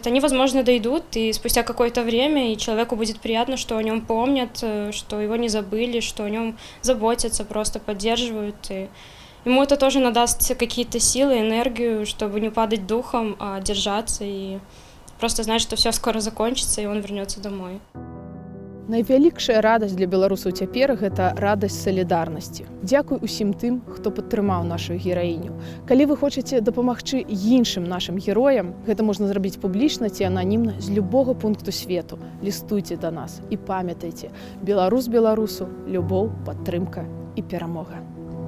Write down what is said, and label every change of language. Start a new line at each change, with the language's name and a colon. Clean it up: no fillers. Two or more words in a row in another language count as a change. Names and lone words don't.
Russian: Они, возможно, дойдут, и спустя какое-то время, и человеку будет приятно, что о нем помнят, что его не забыли, что о нем заботятся, просто поддерживают. И ему это тоже надаст какие-то силы, энергию, чтобы не падать духом, а держаться и просто знать, что все скоро закончится, и он вернется домой.
Belarusian: Найвялікшая радасць для беларусаў цяпер гэта радасць салідарнасці. Дзякуй усім тым, хто падтрымаў нашу гераіню. Калі вы хочаце дапамагчы іншым нашым героям, гэта можна зрабіць публічна ці ананімна з любога пункту свету. Лістуйце да нас і памятайце: беларус беларусу, любоў, падтрымка і перамога.